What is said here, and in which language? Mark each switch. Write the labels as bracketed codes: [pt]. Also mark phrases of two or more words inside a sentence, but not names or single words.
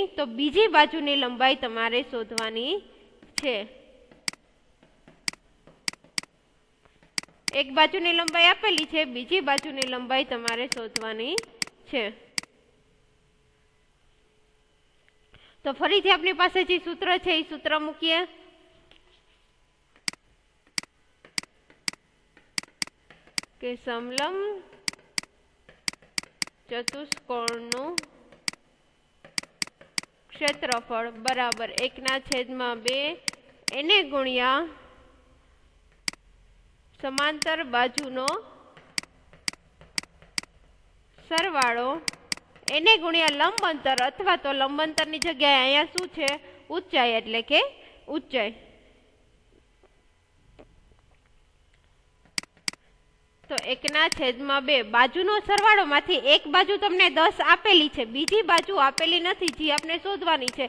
[gu] તો બીજી બાજુની લંબાઈ તમારે શોધવાની છે। એક બાજુની લંબાઈ આપેલી છે, બીજી બાજુની લંબાઈ તમારે શોધવાની છે। તો ફરીથી આપણી પાસે જે સૂત્ર છે એ સૂત્ર મૂકીએ। કે સમલંબ ચતુષ્કોણનું ક્ષેત્રફળ બરાબર 1/2 એને ગુણિયા સમાંતર બાજૂનો સરવાળો એને ગુણિયા લંબ અંતર અથવા તો લંબ અંતરની જગ્યાએ અહીંયા શું છે ઊંચાઈ એટલે કે ઊંચાઈ। તો 1/2 બાજુનો સરવાળોમાંથી એક બાજુ તમને 10 આપેલી છે, બીજી બાજુ આપેલી નથી, જે આપણે શોધવાની છે.